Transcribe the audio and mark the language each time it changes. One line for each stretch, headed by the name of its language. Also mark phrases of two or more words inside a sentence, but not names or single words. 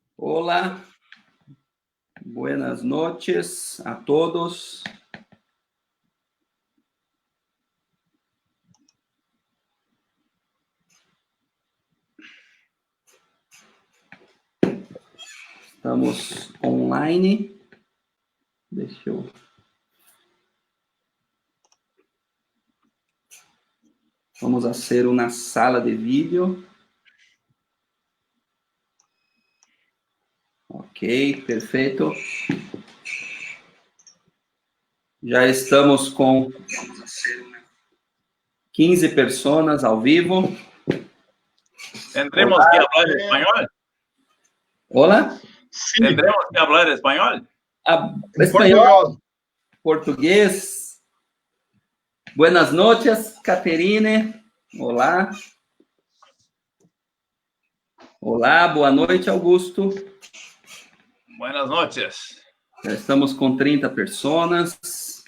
Spanish: Hola, buenas noches a todos. Estamos online.
Portuguese: Deixa eu... Vamos fazer uma sala de vídeo. Ok, perfeito. Já estamos com 15 pessoas ao vivo.
Spanish: ¿Tendremos que hablar español? Hola. Sí. ¿Tendremos que hablar español?
Portuguese: Espanhol, português.
Spanish: Buenas noches,
Portuguese: Caterine. Olá. Olá, boa noite, Augusto.
Spanish: Buenas noches.
Portuguese: Já estamos com 30 pessoas.